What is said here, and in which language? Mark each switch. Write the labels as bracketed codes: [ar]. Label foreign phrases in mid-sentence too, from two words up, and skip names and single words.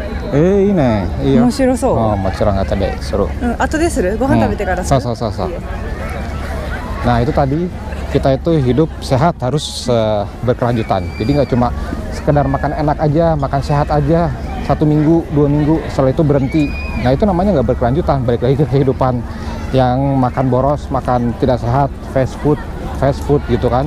[ja] いいね。いいよ。面白そう。もちろん後でseru。後でする？ご飯食べてからする。 [id] そう。Nah, itu tadi kita itu hidup sehat harus berkelanjutan. Jadi nggak cuma sekedar makan enak aja, makan sehat aja 1 minggu, 2 minggu, setelah itu berhenti. Nah, itu namanya nggak berkelanjutan. Balik lagi ke kehidupan yang makan boros, makan tidak sehat, [en] fast food [id] gitu kan.